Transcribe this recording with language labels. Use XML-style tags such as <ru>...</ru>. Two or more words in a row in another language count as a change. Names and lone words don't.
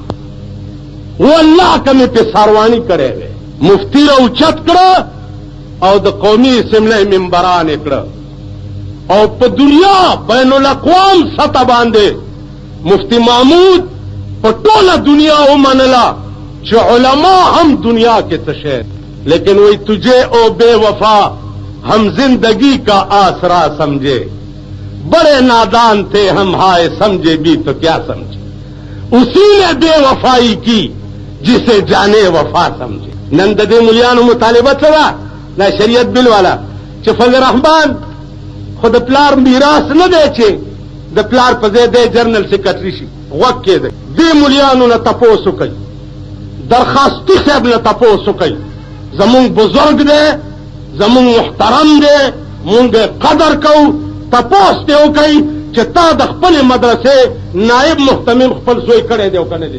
<ps>والله که مې پې سارواني کړی دی مفتی را اوچت کړه او د قومي اسمبلۍ ممبران یې کړه او په دنیا بین الاقوام سطح باندې مفتی محمود په ټوله دنیا ومنله چې علما هم دنیا کې څه شی</ps> <ur>لیکن وہی تجھے او بے وفا ہم زندگی کا آسرا سمجھے بڑے نادان تھے ہم ہائے سمجھے بھی تو کیا سمجھے اسی نے بے وفائی کی جسے جانے وفا سمجھے.</ur> <ps>نن د دې مليانو مطالبه څه ده؟ دا شریعت بل والا چې فضل رحمان خو د پلار میراث نه دی چې د پلار په ځای دی جنرال سیکرټري شي غوږ کېدی. دې مليانو نه تپوس وکئ درخواستي صاحب نه تپوس وکئ زمونږ بزرگ دی زمونږ محترم دی مونږ قدر کوو تپوس دې وکئ چې تا د خپلې مدرسې نائب محتمم خپل زوی کړی دی او که نه دی.</ps>